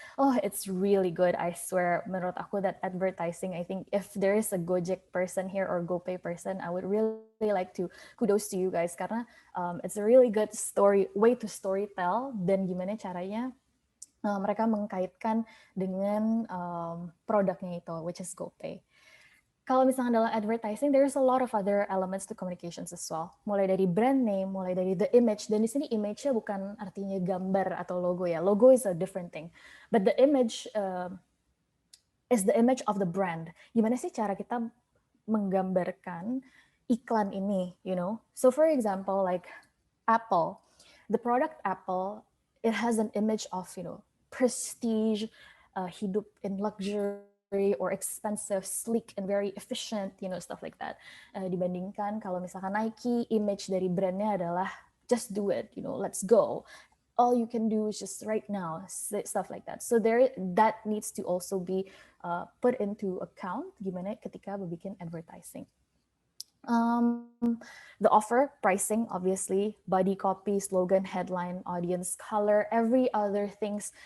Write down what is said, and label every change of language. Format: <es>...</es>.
<en>Oh, it's really good. I swear,</en> <id>menurut aku</id> <en>that advertising, I think if there is a Gojek person here or GoPay person, I would really like to kudos to you guys karena it's a really good way to storytell</en> <id>dan gimana caranya mereka mengkaitkan dengan produknya itu,</id> <en>which is GoPay.</en> <id>Kalau misalnya dalam</id> <en>advertising, there's a lot of other elements to communications as well.</en> <id>Mulai dari brand name, mulai dari the image. Dan di sini image-nya bukan artinya gambar atau logo ya.</id> <en>Logo is a different thing. But the image is the image of the brand.</en> <id>Gimana sih cara kita menggambarkan iklan ini,</id> <en>So for example, like Apple, the product Apple, it has an image of, prestige, hidup in luxury or expensive, sleek and very efficient, stuff like that.</en> <id>Dibandingkan kalau misalkan Nike, image dari brandnya adalah</id> <en>just do it, let's go. All you can do is just right now, stuff like that. So that needs to also be put into account</en> <id>gimana ketika bikin</id> <en>advertising. The offer, pricing, obviously, body copy, slogan, headline, audience, color, every other things.</en>